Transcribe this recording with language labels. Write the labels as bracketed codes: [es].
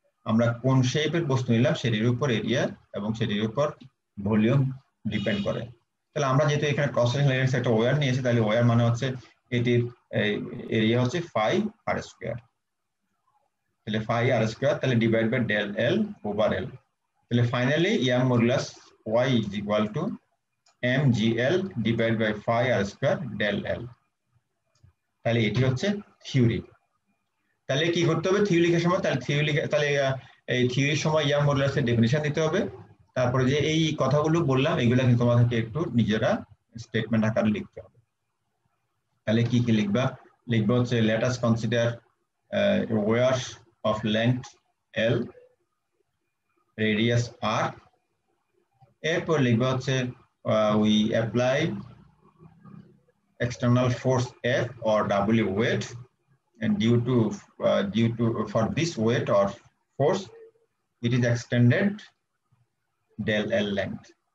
[bn] আমরা কোন শেপের বস্তু নিলাম সেটির উপর এরিয়া এবং সেটির উপর ভলিউম ডিপেন্ড করে। তাহলে আমরা যেহেতু এখানে ক্রস সেকশনাল এরিয়া একটা ওয়্যার নিয়েছি, তাহলে ওয়্যার মানে হচ্ছে এটির এরিয়া হচ্ছে ফাই আর স্কয়ার। তাহলে ফাই আর স্কয়ার, তাহলে divide by del L over এল। তাহলে finally [en] Young modulus y is equal to mgl divided by phi r square del l। [bn] তাহলে এটি হচ্ছে থিওরি। তাহলে কি করতে হবে থিওরি লেখার সময়? তাহলে এই থিওরির সময় ইয়াং মডুলাসের ডেফিনিশন দিতে হবে। তারপরে যে এই কথাগুলো বললাম এগুলা কিন্তু তোমাদেরকে একটু নিজেরা স্টেটমেন্ট আকারে লিখতে হবে। তাহলে কি কি লিখবা? লিখবো হচ্ছে [en] let us consider wires of length L, radius R। [bn] এরপর লিখবো হচ্ছে [en] we apply external force F or W weight, and due to for this weight or force it is extended del L length।